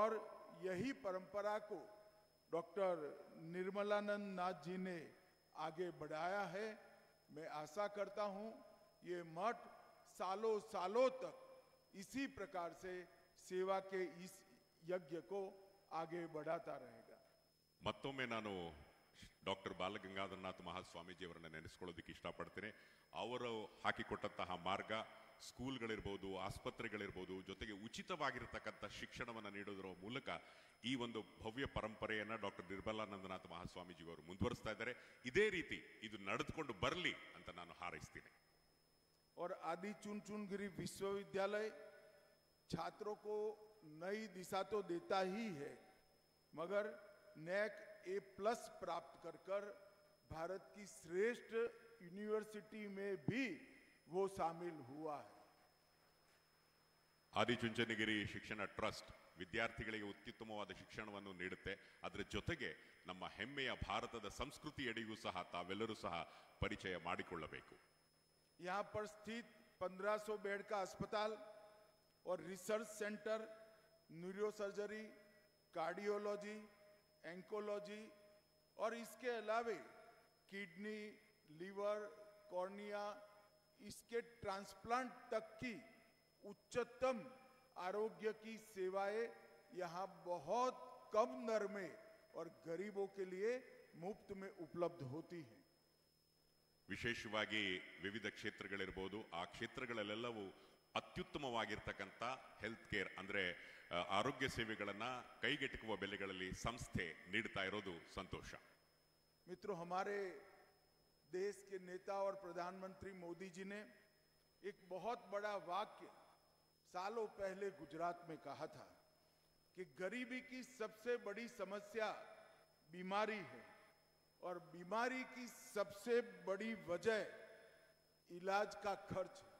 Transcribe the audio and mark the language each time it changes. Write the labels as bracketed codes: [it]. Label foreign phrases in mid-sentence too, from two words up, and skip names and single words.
[hi] और यही परंपरा को डॉक्टर निर्मलानंद नाथ जी ने आगे बढ़ाया है। मैं आशा करता हूं ये मठ सालों सालों तक इसी प्रकार से सेवा के इस यज्ञ को आगे बढ़ाता रहेगा। [kn] ಮತ್ತೊಮ್ಮೆ ನಾನು ಡಾಕ್ಟರ್ ಬಾಲಗಂಗಾಧರನಾಥ ಮಹಾಸ್ವಾಮೀಜಿಯವರನ್ನ ನೆನೆಸ್ಕೊಳ್ಳೋದಕ್ಕೆ ಇಷ್ಟಪಡ್ತೇನೆ. ಅವರು ಹಾಕಿಕೊಟ್ಟಂತಹ ಮಾರ್ಗ, ಸ್ಕೂಲ್ಗಳಿರ್ಬೋದು, ಆಸ್ಪತ್ರೆಗಳಿರ್ಬೋದು, ಜೊತೆಗೆ ಉಚಿತವಾಗಿರತಕ್ಕಂಥ ಶಿಕ್ಷಣವನ್ನು ನೀಡೋದರ ಮೂಲಕ ಈ ಒಂದು ಭವ್ಯ ಪರಂಪರೆಯನ್ನ ಡಾಕ್ಟರ್ ನಿರ್ಮಲಾನಂದನಾಥ ಮಹಾಸ್ವಾಮೀಜಿಯವರು ಮುಂದುವರಿಸ್ತಾ ಇದ್ದಾರೆ. ಇದೇ ರೀತಿ ಇದು ನಡೆದುಕೊಂಡು ಬರಲಿ ಅಂತ ನಾನು ಹಾರೈಸ್ತೀನಿ. [hi] और आदि चुनचुनगिरी विश्वविद्यालय छात्रों को नई दिशा तो देता ही है, मगर नैक A+ प्राप्त कर भारत की श्रेष्ठ यूनिवर्सिटी में भी वो शामिल हुआ है. [kn] ಆದಿಚುಂಚನಗಿರಿ ಶಿಕ್ಷಣ ಟ್ರಸ್ಟ್ ವಿದ್ಯಾರ್ಥಿಗಳಿಗೆ ಅತ್ಯುತ್ತಮವಾದ ಶಿಕ್ಷಣವನ್ನು ನೀಡುತ್ತೆ. ಅದರ ಜೊತೆಗೆ ನಮ್ಮ ಹೆಮ್ಮೆಯ ಭಾರತದ ಸಂಸ್ಕೃತಿಯಡಿಗೂ ಸಹ ತಾವೆಲ್ಲರೂ ಸಹ ಪರಿಚಯ ಮಾಡಿಕೊಳ್ಳಬೇಕು. [hi] यहाँ पर स्थित 1500 बेड का अस्पताल और [en] research center [hi] न्यूरोसर्जरी, कार्डियोलॉजी, एंकोलॉजी और इसके अलावे किडनी, लीवर, कॉर्निया, इसके ट्रांसप्लांट तक की उच्चतम आरोग्य की सेवाएं यहाँ बहुत कम दर में और गरीबों के लिए मुफ्त में उपलब्ध होती हैं. [kn] ವಿಶೇಷವಾಗಿ ವಿವಿಧ ಕ್ಷೇತ್ರಗಳಿರ್ಬೋದು, ಆ ಕ್ಷೇತ್ರಗಳಲ್ಲೆಲ್ಲವೂ ಅತ್ಯುತ್ತಮವಾಗಿರ್ತಕ್ಕಂಥ [en] health care [kn] ಅಂದ್ರೆ ಆರೋಗ್ಯ ಸೇವೆಗಳನ್ನ ಕೈಗೆಟುಕುವ ಬೆಲೆಗಳಲ್ಲಿ ಸಂಸ್ಥೆ ನೀಡ್ತಾ ಇರೋದು ಸಂತೋಷ. [hi] मित्रों, हमारे देश के नेता और प्रधानमंत्री मोदी जी ने एक बहुत बड़ा वाक्य सालों पहले गुजरात में कहा था कि गरीबी की सबसे बड़ी समस्या बीमारी है और बीमारी की सबसे बड़ी वजह इलाज का खर्च है.